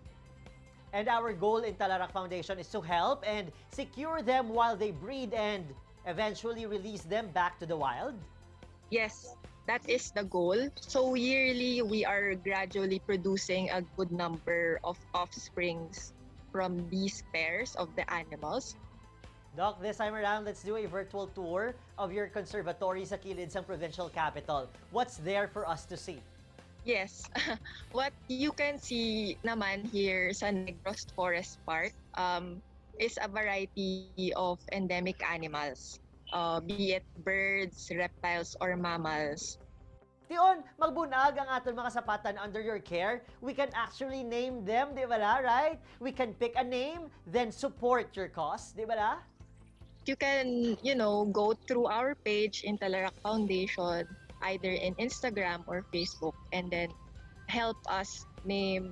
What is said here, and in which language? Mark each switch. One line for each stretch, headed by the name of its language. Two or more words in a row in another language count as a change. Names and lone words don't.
English: And our goal in Talarak Foundation is to help and secure them while they breed and eventually release them back to the wild? Yes, that is the goal. So yearly, we are gradually producing a good number of offsprings from these pairs of the animals. Doc, this time around, let's do a virtual tour of your conservatory
Hiligaynon: sa kilid sa
English: provincial capital. What's there for us to see? Yes, what you can see naman here sa Negros Forest Park is a variety of endemic animals, be it birds, reptiles, or mammals.
Hiligaynon: Tion, magbunag ang aton mga kasapatan
English: under your care. We can actually name them,
Hiligaynon: di ba la,
English: right? We can pick a name, then support your cause,
Hiligaynon: di ba la?
English: You can, go through our page in Talarak Foundation, either in Instagram or Facebook, and then help us name.